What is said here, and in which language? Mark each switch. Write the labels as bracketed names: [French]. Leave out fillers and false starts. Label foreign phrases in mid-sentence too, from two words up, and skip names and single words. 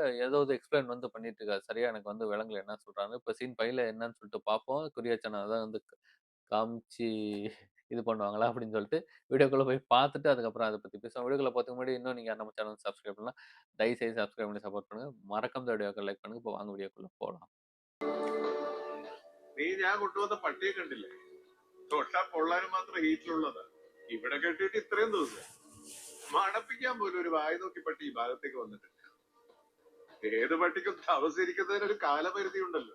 [Tamil] ஏதோ எக்ஸ்பிளைன் வந்து பண்ணிட்டு இருக்காரு. சரியா எனக்கு வந்து விளங்கல என்ன சொல்றாருன்னு. இப்ப சீன் 5ல என்னன்னு சொல்லிட்டு பார்ப்போம். குறிவச்சன தான் வந்து காமிச்சு இது பண்ணுவாங்களா அப்படின்னு சொல்லிட்டு வீடியோக்குள்ள போய் பார்த்துட்டு அதுக்கப்புறம் அத பத்தி பேசுவோம். வீடியோக்குள்ள போறதுக்கு முன்னாடி இன்னும் நீங்க நம்ம சேனல் சப்ஸ்கிரைப் பண்ணலாம். தயவு செய்து சப்ஸ்கிரைப் பண்ணி சப்போர்ட் பண்ணுங்க. மறக்காம இந்த வீடியோக்கு லைக் பண்ணுங்க. இப்போ வாங்க வீடியோக்குள்ள போலாம். [Malayalam] നീ ഞാൻ കൊണ്ടുവന്ന പട്ടിയെ കണ്ടില്ലേ? തൊട്ടാ പൊള്ളാനും മാത്രം ഹീറ്റിലുള്ളതാ. ഇവിടെ കെട്ടിയിട്ട് ഇത്രയും ദിവസം മണപ്പിക്കാൻ പോലും ഒരു വായ നോക്കി പട്ടി ഈ ഭാഗത്തേക്ക് വന്നിട്ടില്ല. ഏത് പട്ടിക്കും താമസിക്കുന്നതിന് ഒരു കാലപരിധി ഉണ്ടല്ലോ.